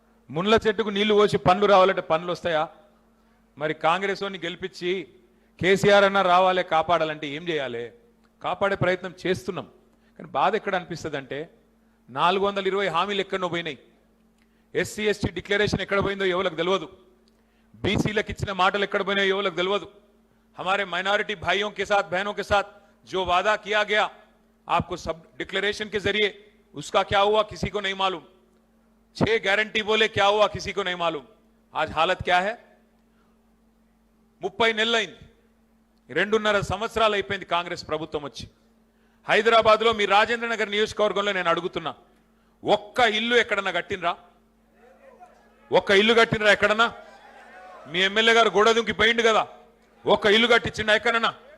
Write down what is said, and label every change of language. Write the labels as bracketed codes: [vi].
[te] మున్ల చెట్టుకు నీళ్లు పోసి పండ్లు రావాలంటే పండ్లు వస్తాయా? మరి కాంగ్రెస్ వాడిని గెలిపించి కేసీఆర్ అన్న రావాలే, కాపాడాలంటే ఏం చేయాలి? కాపాడే ప్రయత్నం చేస్తున్నాం. కానీ బాధ ఎక్కడ అనిపిస్తుంది అంటే, 420 హామీలు ఎక్కడో పోయినాయి, SC ST డిక్లరేషన్ ఎక్కడ పోయిందో ఎవరికి తెలియదు, బీసీలకు ఇచ్చిన మాటలు ఎక్కడ పోయినాయో ఎవరికి తెలియదు. [hi] हमारे माइनॉरिटी भाइयों के साथ बहनों के साथ जो वादा किया गया आपको सब डिक्लेरेशन के जरिए उसका क्या हुआ किसी को नहीं मालूम. 6 गारंटी बोले क्या हुआ किसी को नहीं मालूम. आज हालत क्या है. [te] 30 నెలలైంది, 2.5 సంవత్సరాలు అయిపోయింది కాంగ్రెస్ ప్రభుత్వం వచ్చి. హైదరాబాద్ లో మీ రాజేంద్ర నగర్ నియోజకవర్గంలో నేను అడుగుతున్నా, ఒక్క ఇల్లు ఎక్కడన్నా కట్టినరా? ఒక్క ఇల్లు కట్టినరా ఎక్కడన్నా? మీ ఎమ్మెల్యే గారు గోడ దుంకి పోయిండు కదా, ఒక్క ఇల్లు కట్టించిండా ఎక్కడన్నా?